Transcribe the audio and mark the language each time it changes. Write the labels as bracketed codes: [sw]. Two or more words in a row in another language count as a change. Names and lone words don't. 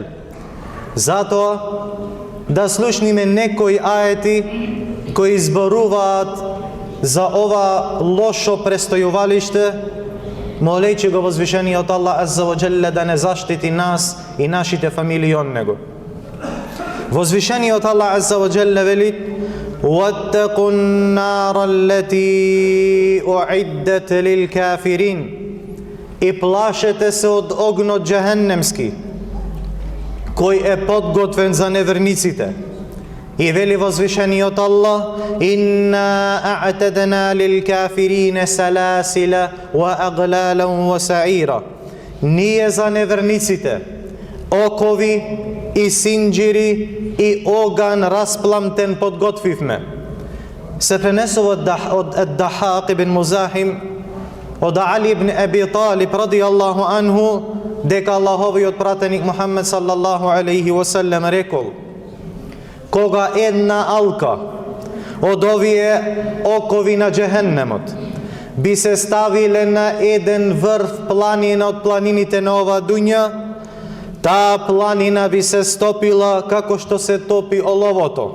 [mk] Затоа да слушниме некои аети кои зборуваат за ова лошо престојувалиште, молејќи го возвишениот Аллах [ar] عز وجل [mk] да не заштити нас и нашите фамилии од него. [ar] Возвишениот Аллах عز وجل вели: وَاتَّقُوا النَّارَ الَّتِي أُعِدَّتْ لِلْكَافِرِينَ. [mk] И плашете се од огнот джехеннемски, кој е подготвен за неверниците. И вели возвишениот Аллах: [ar] إِنَّا أَعْتَدْنَا لِلْكَافِرِينَ سَلَاسِلَ وَأَغْلَالًا وَسَعِيرًا. [mk] Ние за неверниците окови и синџири и оган распламтен подготвивме. Се пренесува од Дахак ибн Музахим, од Али ибн Аби Талиб [ar] رضي الله عنه, [mk] дека Аллаховиот пратеник Мухаммед [ar] صلى الله عليه وسلم [mk] рекол: кога една алка од овие окови на джехеннемот би се ставиле на еден врв планина од планините на ова дуња, таа планина би се стопила како што се топи оловото.